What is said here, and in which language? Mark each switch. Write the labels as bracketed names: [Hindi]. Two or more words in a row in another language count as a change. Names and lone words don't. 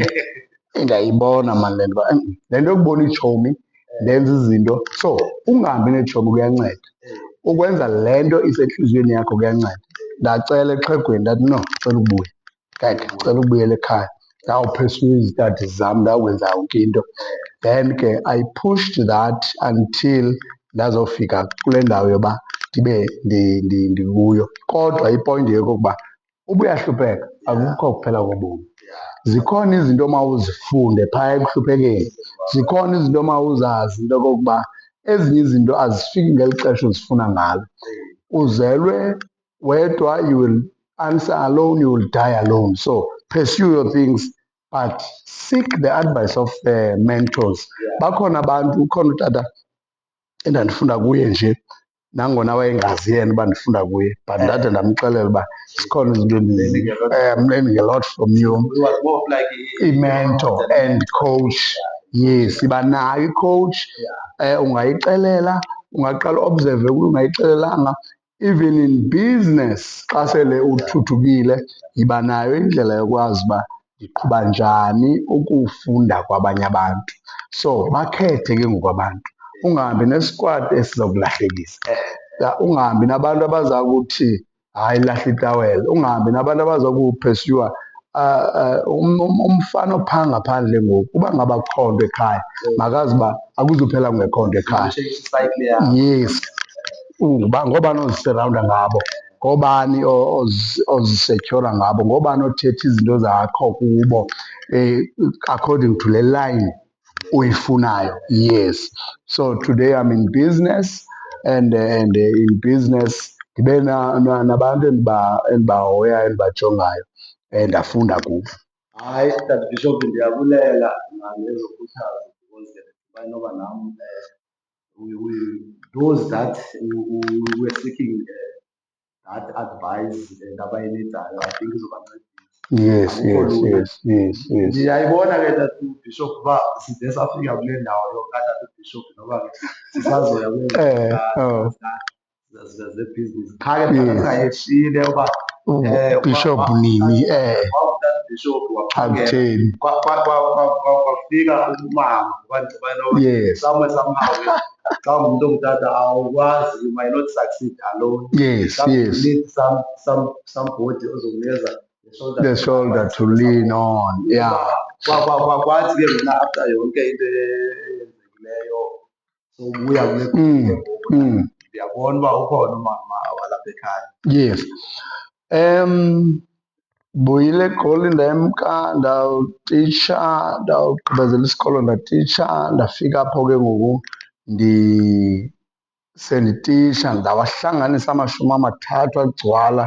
[Xhosa] Ndiyayibona mani le nto, le nto yokubona iitshomi ndenza izinto. So ungahambi neetshomi kuyanceda. Ukwenza le nto isentliziyweni yakho kuyanceda. Ndacela exhegweni ndathi no, ndicela ubuya. Keke ndicela ubuyela ekhaya. Ndawuphesula izitadi zam, ndawukwenza yonke into. Then ke [English] I pushed that until [Xhosa] ndazofika kule ndawo yoba ndibe ndikuyo. Kodwa ipointi yekokuba uba uyahlupheka, akukho kuphela kobomi. Zikhona izinto omawuzifunde phaya ekuhluphekeni. Zikhona izinto omawuzazi into okokuba ezinye izinto azifiki ngeli xesha uzifuna ngalo. Uzelwe wedwa, [English] you will answer alone, you will die alone. So pursue your things, but seek the advice of the mentors. [Xhosa] Bakhona abantu, ukhona utata endandifunda kuye nje, nangona wayengazi yena uba ndifunda kuye, but ndade ndamxelela uba zikhona izinto [English] I'm learning a lot from you. It was more of like I-mentor and coach. Yes, [Xhosa] iba nayo i-coach. Ungayixelela, ungaqala observe kuyo, ungayixelelanga. [English] Even in business, [Xhosa] xa sele uthuthukile, yiba nayo indlela yokwazi uba ndiqhuba njani ukufunda kwabanye abantu. So bakhethe ke ngoku abantu. Ungahambi nesikwati esizokulahlekisa. Ungahambi nabantu abaza kuthi hayi lahla itawela. Ungahambi nabantu abaza kuphesiyuwa. Umfana ophaa ngaphandle ngoku uba ngaba akukho nto ekhaya, makazi uba akuzuphela kungekho nto ekhaya. Yes. Ngoobani oziserawunda ngabo, ngoobani ozisetyhora ngabo, ngoobani othetha izinto zakho kubo [English] according to [Xhosa] le line uyifunayo. Yes. [English] So today I'm in business and in business [Xhosa] ndibe nabantu endibahoyayo endibajongayo ndafunda kubo. Hayi, Tata Bishop, ndiyabulela nangezokhuthazo because inoba nam [English] those that were seeking that advice [Xhosa] ndabayinidayo, [English] I think [Xhosa] izobancedisa. [English] Yes, yes, yes, yes, yes. [Xhosa] Ndiyayibona ke Tata Bishop uba side safika kule ndawo yokatata Bishop noba ke sisazoya zebhizinisi. Qha ke singayefile uba Bishop nini wawutata Bishop akutheni. kwafika umama [English] Yes. [Xhosa] somehow xa ungumntu ongutata awukwazi, [English] you might not succeed alone. Yes, yes. You need somebody ozokunikeza The shoulder to lean on. Yeah. [Xhosa] Kwathi ke mna after yonke into eyenzekileyo sobuya kule ndiyabona uba ukhona umama walapha ekhaya. [English] Yes. [Xhosa] Buyile eGoli ndemka ndawutitsha, ndawugqibezela isikolo ndatitsha, ndafika apho ke ngoku sendititsha ndawahlanganisa 30 agcwala.